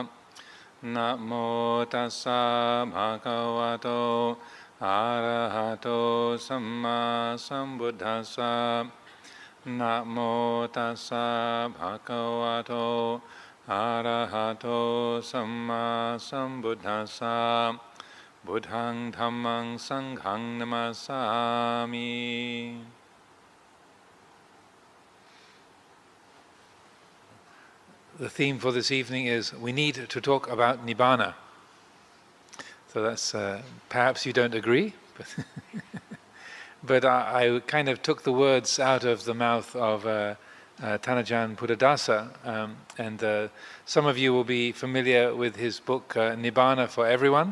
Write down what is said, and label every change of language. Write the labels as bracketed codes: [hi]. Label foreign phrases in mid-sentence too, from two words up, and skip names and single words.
[pi] Namo tassa bhagavato arahato samma sambuddhassa. Namo tassa bhagavato arahato samma sambuddhassa. Buddhaṃ Dhammaṃ Saṅghaṃ Namasāmi. [en] The theme for this evening is we need to talk about Nibbana. So that's perhaps you don't agree, but I kind of took the words out of the mouth of Ajahn Buddhadasa, and some of you will be familiar with his book Nibbana for Everyone.